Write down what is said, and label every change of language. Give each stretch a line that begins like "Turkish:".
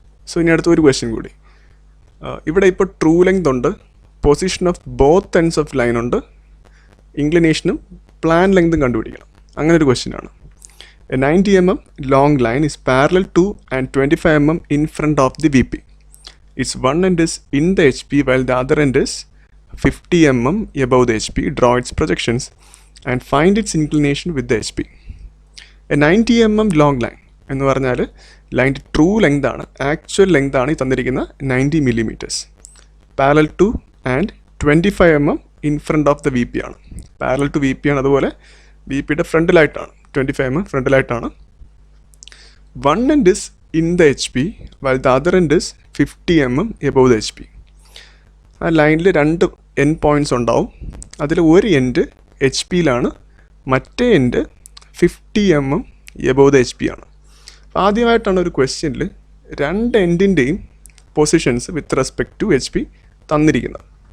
Malayalam: So ഇനി അടുത്ത ഒരു ക്വസ്റ്റ്യൻ കൂടി. ഇവിടെ ഇപ്പോൾ ട്രൂ ലെങ്ത് ഉണ്ട്,
English: position of both ends of line
Malayalam: ഉണ്ട്, ഇൻക്ലിനേഷനും പ്ലാൻ ലെങ്തും കണ്ടുപിടിക്കണം. അങ്ങനെ ഒരു ക്വസ്റ്റ്യൻ ആണ്.
English: A 90 mm long line is parallel to and 25 mm in front of the VP. Its one end is in the HP while the other end is 50 mm above the HP. Draw its projections and find its inclination with the HP.
Malayalam: A 90 mm long line എന്ന് പറഞ്ഞാൽ ലൈൻ്റെ true length ആണ്, actual length ആണ് ഈ തന്നിരിക്കുന്ന 90 millimetres.
English: Parallel to and 25 mm in front of the VP ആണ്.
Malayalam: Parallel to VP ആണ്, അതുപോലെ VPയുടെ ഫ്രണ്ടിലായിട്ടാണ്, 25 mm ഫ്രണ്ടിലായിട്ടാണ്.
English: One end is in the HP while the other end is 50 mm above the HP.
Malayalam: ആ ലൈനിൽ രണ്ട് end points ഉണ്ടാവും. അതിൽ ഒരു end HP-യിലാണ്, മറ്റേ end
English: 50 mm above the HP
Malayalam: ആണ്. ആദ്യമായിട്ടാണ് ഒരു ക്വസ്റ്റ്യനിൽ രണ്ട് എൻഡിൻ്റെയും positions
English: with respect to HP
Malayalam: തന്നിരിക്കുന്നത്.